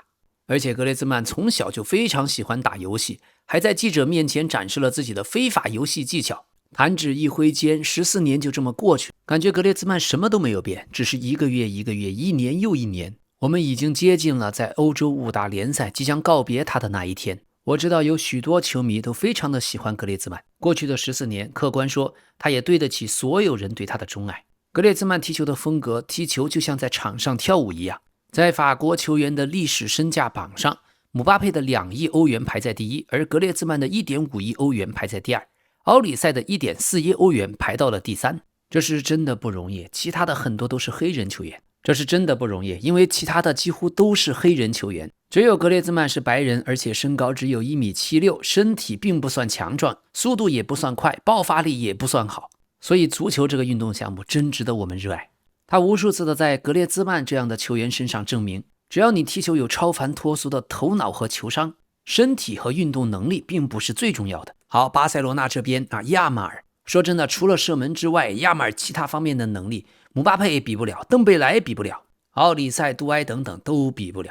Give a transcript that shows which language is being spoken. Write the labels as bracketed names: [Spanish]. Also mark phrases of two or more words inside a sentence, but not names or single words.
[Chinese] 而且格列茲曼從小就非常喜歡打遊戲，還在記者面前展示了自己的非法遊戲技巧。弹指一揮間，14年就這麼過去，感覺格列茲曼什麼都沒有變，只是一個月一個月，一年又一年。我們已經接近了在歐洲5大聯賽即將告別他的那一天。我知道有許多球迷都非常的喜歡格列茲曼。過去的14年，客觀說，他也對得起所有人對他的鍾愛。格列茲曼踢球的風格，踢球就像在場上跳舞一樣。在法國球員的歷史身價榜上，姆巴佩的2億歐元排在第一，而格列茲曼的1.5億歐元排在第二，奧里賽的1.4億歐元排到了第3。這是真的不容易，其他的很多都是黑人球員。这是真的不容易，因為其他的幾乎都是黑人球員，只有格列茲曼是白人，而且身高只有1.76米，身體並不算強壯，速度也不算快，爆發力也不算好。所以足球這個運動項目真值得我們熱愛。他無數次的在格列茲曼這樣的球員身上證明，只要你踢球有超凡脫俗的頭腦和球商，身體和運動能力並不是最重要的。好，巴塞羅那這邊亞馬爾，說真的，除了射門之外，亞馬爾其他方面的能力，姆巴佩比不了，登貝萊比不了，奧里賽、杜埃等等都比不了。